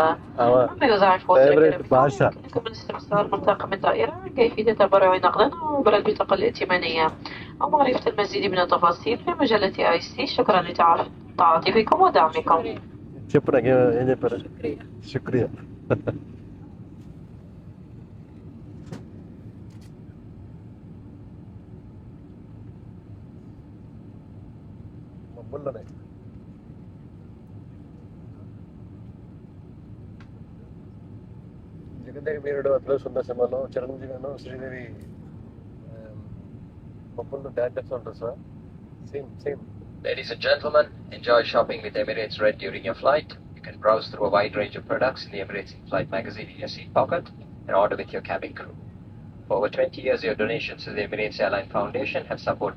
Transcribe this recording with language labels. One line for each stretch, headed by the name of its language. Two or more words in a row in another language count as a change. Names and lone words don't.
Arabic: مما يضاعف يمكنكم الاستفسار من طاقم الطائرة عن كيفية التبرع نقدا أو عبر البطاقة الائتمانية أو معرفة المزيد من التفاصيل في مجلة IC. شكرا لتعاطفكم ودعمكم. شكرا شكرا.
Telugu: మబ్బుల్లోనే జగదేక వీరుడు అతలో సుందర సినిమాలో చిరంజీవిను శ్రీదేవి మబ్బుల్లో డాన్స్ చేస్తూ ఉంటారు సార్. సేమ్.
English: Ladies and gentlemen, enjoy shopping with Emirates Red during your flight. You can browse through a wide range of products in the Emirates in-flight magazine in your seat pocket and order with your cabin crew. For over 20 years, your donations to the Emirates Airline Foundation have supported.